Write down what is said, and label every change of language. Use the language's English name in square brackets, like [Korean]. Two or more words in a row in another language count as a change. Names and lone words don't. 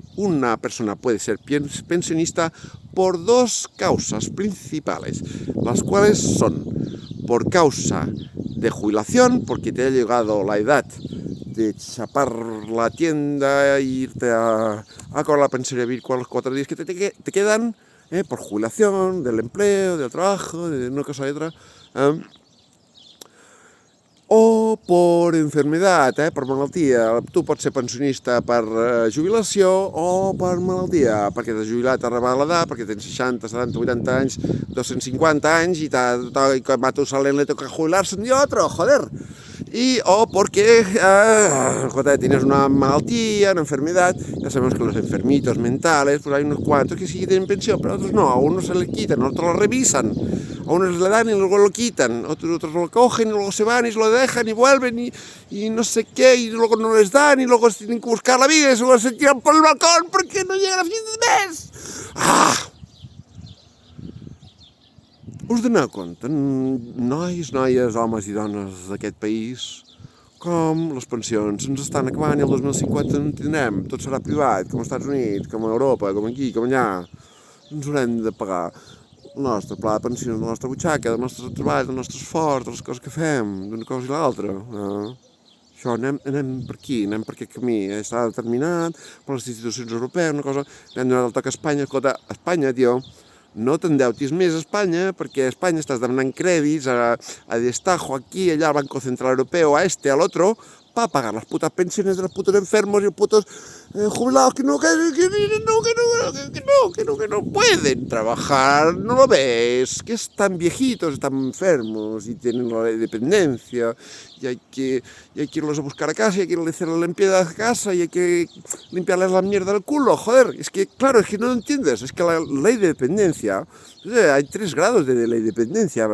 [Spanish] una persona puede ser pensionista por dos causas principales, las cuales son por causa de jubilación, porque te ha llegado la edad de chapar la tienda e irte a cobrar la pensión y vivir con los 4 días que te quedan, por jubilación, del empleo, del trabajo, de una cosa y otra, o por enfermedad, [Catalan] per malaltia. Tu pots ser pensionista per jubilació o per malaltia, perquè t'has jubilat a arribar a l'edat, perquè tens 60, 70, 80 anys, 250 anys y a Matusalén le toca jubilarse y otro, joder. [Spanish] O porque tienes una malaltia, una enfermedad. Ya sabemos que los enfermitos mentales, pues hay unos cuantos que sí tienen pensión, pero otros no. A unos se les quitan, a otros lo revisan, a unos le dan y luego lo quitan, otros lo cogen y luego se van y se lo dejan y vuelven y no sé qué, y luego no les dan y luego tienen que buscar la vida y luego se tiran por el balcón porque no llegan a fin de mes. [Catalan] Us doneu compte, nois, noies, homes i dones d'aquest país, com les pensions ens estan acabant i el 2050 no en tindrem, tot serà privat, com als Estats Units, com a Europa, com aquí, com allà. Ens haurem de pagar el nostre pla de pensions, de la nostra butxaca, del nostre treball, del nostre esforç, de les coses que fem, d'una cosa i l'altra. Això anem per aquí, anem per aquest camí, està determinat per les institucions europees, una cosa, hem donat el toc a Espanya. Escolta, Espanya, tio, no t'endeutis més a Espanya, perquè a Espanya estàs demanant crèdits a destajo aquí, [Spanish] allá, al Banco Central Europeo, a este, al otro, para pagar las putas pensiones de los putos enfermos y los putos jubilados que no pueden trabajar, no lo ves, que están viejitos, están enfermos y tienen la dependencia y hay que irlos a buscar a casa y hay que hacer la limpieza de casa y hay que limpiarles la mierda del culo, joder, es que, claro, es que no lo entiendes, es que la ley de dependencia, hay 3 grados de ley de dependencia.